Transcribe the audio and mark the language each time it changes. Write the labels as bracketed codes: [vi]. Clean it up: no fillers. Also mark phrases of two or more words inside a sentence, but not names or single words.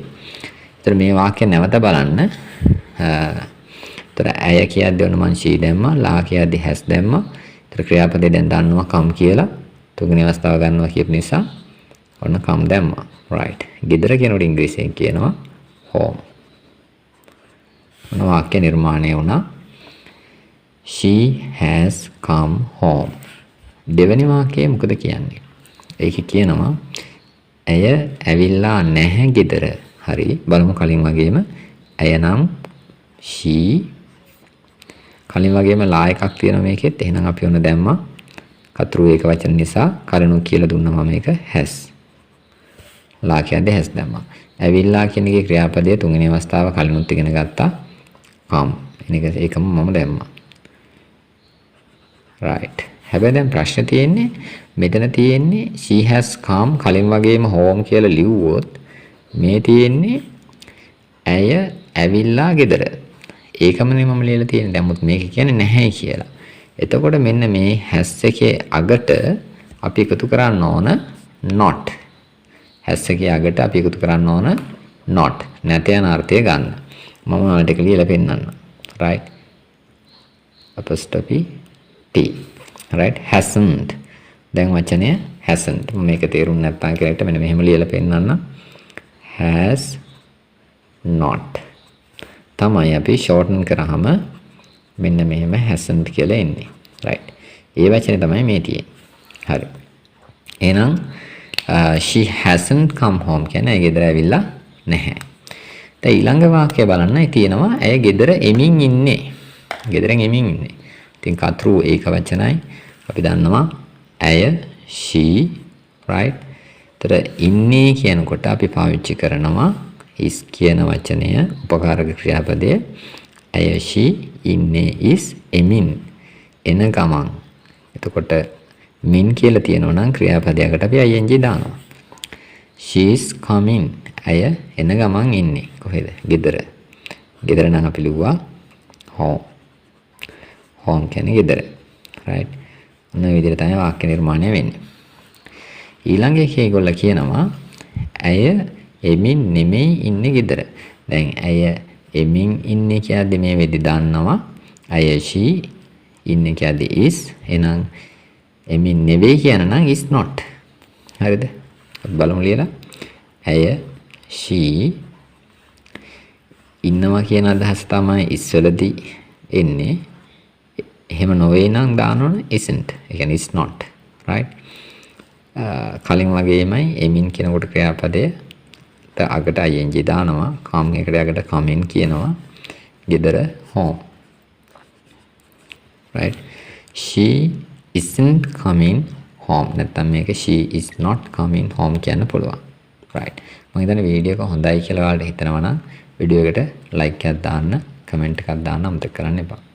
[si] එතකොට මේ වාක්‍ය නැවත බලන්න. එතකොට ඇය කියද්දී ඔන්න මං she දැම්මා, ලා කියද්දී has දැම්මා. එතකොට ක්‍රියාපදේ දැන් දන්නවා come කියලා. තුන්වෙනි අවස්ථාව ගන්නවා කියපු නිසා ඔන්න come දැම්මා. right. ගෙදර කියනකොට ඉංග්‍රීසියෙන් කියනවා home. ඔන්න වාක්‍ය නිර්මාණය වුණා. [en] She has come home. [si] දෙවෙනි වාක්‍යය මොකද කියන්නේ? ඒක කියනවා ඇය ඇවිල්ලා නැහැ ගෙදර. හරි. බලමු කලින් වගේම ඇය නම් she කලින් වගේම ලා එකක් තියෙනවා මේකෙත්. එහෙනම් අපි ඔන්න දැම්මා. කතරු ඒක වචන නිසා කලිනුත් කියලා දුන්නා මම මේක has. ලා කියන්නේ has දැම්මා. ඇවිල්ලා කියන එකේ ක්‍රියාපදයේ තුන්වෙනි අවස්ථාව කලිනුත් ඉගෙන ගත්තා. come. ඒකම මම දැම්මා. right. හැබැයි දැන් ප්‍රශ්නේ තියෙන්නේ මෙතන තියෙන්නේ [en] she has come [si] කලින් වගේම home කියලා ලිව්වොත් මේ තියෙන්නේ ඇය ඇවිල්ලා ගෙදර. ඒකමනේ මම ලියලා තියෙන්නේ. දැන් මුත් මේක කියන්නේ නැහැ කියලා. එතකොට මෙන්න මේ has එකේ අගට අපි එකතු කරන්න ඕන not. has එකේ අගට අපි එකතු කරන්න ඕන not. නැත යන අර්ථය ගන්න. මම ඔයාලට ඒක ලියලා පෙන්නන්නම්. right. [en] apostrophe t. right. hasn't. [si] දැන් වචනය hasn't. මේක තේරුම් නැත්නම් කියලා මෙන්න මෙහෙම ලියලා පෙන්නන්න. [en] has not. [si] තමයි අපි shorten කරාම මෙන්න මෙහෙම hasn't කියලා එන්නේ. right. ඒ වචනේ තමයි මේ තියෙන්නේ. හරි. එහෙනම් [en] she hasn't come home [si] කියන්නේ ඇය ගෙදර ඇවිල්ලා නැහැ. දැන් ඊළඟ වාක්‍යය බලන්න තියෙනවා ඇය ගෙදර එමින් ඉන්නේ. ගෙදරෙන් එමින් ඉන්නේ. ඉතින් කතරු ඒක වචනයි. අපි දන්නවා ඇය [en] she right. [si] ඒතර ඉන්නේ කියනකොට අපි පාවිච්චි කරනවා is කියන වචනය උපකාරක ක්‍රියාපදය. ඇය she ඉන්නේ is එමින් එන ගමන්. එතකොට මින් කියලා තියෙනවා නම් ක්‍රියාපදයකට අපි ing දානවා. [en] she is coming. [si] ඇය එන ගමන් ඉන්නේ. කොහෙද? ගෙදර. ගෙදර නම් අපි ලිව්වා home. home කියන්නේ ගෙදර. right. මේ විදිහට තමයි වාක්‍ය නිර්මාණය වෙන්නේ. ඊළඟ එකේ ඒගොල්ලෝ කියනවා ඇය එමින් නෙමෙයි ඉන්නේ ගෙදර. දැන් ඇය එමින් ඉන්නේ කියද්දි මේ වෙදි දන්නවා ඇය she ඉන්නේ කියද්දි is. එහෙනම් එමින් නෙවෙයි කියන නම් [en] is not. [si] හරිද? බලමු ලියලා. ඇය she ඉන්නවා කියන අදහස තමයි is වලදී එන්නේ. එහෙම නොවේ නම් දාන්න ඕන isn't. ඒ කියන්නේ [en] is not. [si] right. කලින් වගේමයි එමින් කියනකොට ක්‍රියාපදයේ අගට ing දානවා. come එකට අගට [en] come in [si] කියනවා. ගෙදර home. [en] right. she isn't coming home. [si] නැත්නම් මේක [en] she is not coming home [si] කියන්න පුළුවන්. right මම හිතන්නේ වීඩියෝ එක හොඳයි කියලා ඔයාලට හිතනවා නම් වීඩියෝ එකට ලයික් එකක් දාන්න කමෙන්ට් එකක් දාන්න අමතක කරන්න එපා